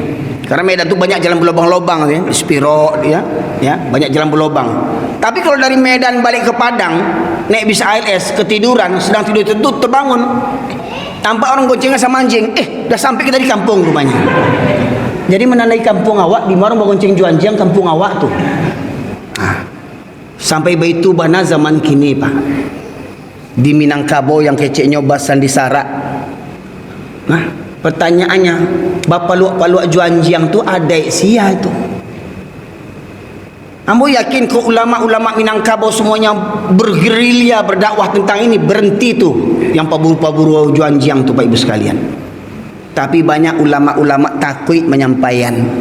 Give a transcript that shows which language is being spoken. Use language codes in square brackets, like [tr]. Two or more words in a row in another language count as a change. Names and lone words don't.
[id] Karena Medan tuh banyak jalan berlobang-lobang ya, di Spiro ya, banyak jalan berlobang. Tapi kalau dari Medan balik ke Padang, naik bis ALS ketiduran, sedang tidur itu terbangun. Tampak orang goncengan sama anjing, udah sampai kita di kampung rupanya. Jadi menandai [min] kampung awak, [id] di mana bergonceng juanjiang [min] kampung awak [id] tuh. Sampai Baitu Bana [min] zaman kini [id] Pak. Di Minangkabau yang keceknya Basan di Sarak. Nah, pertanyaannya, bapak luak-luak juanjiang tuh ada sia itu. Ambo yakin ke ulama-ulama Minangkabau semuanya bergerilya berdakwah tentang ini, berhenti tuh yang paburu-paburu juanjiang tuh Pak Ibu sekalian. Tapi banyak ulama-ulama takut menyampaikan.